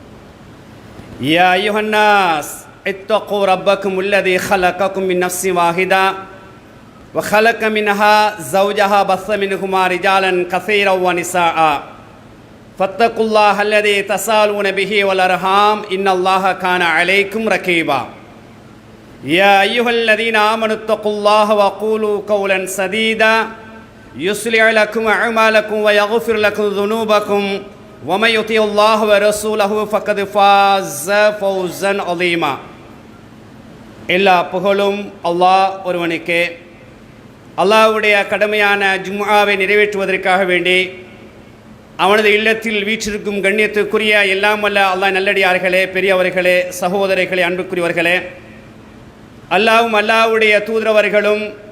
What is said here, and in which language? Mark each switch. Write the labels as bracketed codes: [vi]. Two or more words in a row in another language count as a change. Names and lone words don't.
[ar] يا أيها الناس اتقوا ربكم الذي خلقكم من نفس واحدة وخلق منها زوجها وبث منهما رجالا كثيرا ونساء فاتقوا الله الذي تساءلون به والأرحام إن الله كان عليكم رقيبا. يا أيها الذين آمنوا اتقوا الله وقولوا قولا سديدا يصلح لكم أعمالكم ويغفر لكم ذنوبكم ومن يطع الله ورسوله فقد فاز فوزا عظيما. [ta] எல்லா புகழும் அல்லாஹ் ஒருவனுக்கே. அல்லாஹ்வுடைய கடமையான ஜும்ஆவை நிறைவேற்றுவதற்காக வேண்டி அவனது இல்லத்தில் வீற்றிருக்கும் கண்ணியத்துக்குரிய எல்லாம் வல்ல அல்லாஹ் நல்லடியார்களே, பெரியவர்களே, சகோதரர்களே, அன்புக்குரியவர்களே, அல்லாஹ்வும் அல்லாஹ்வுடைய தூதரவர்களும்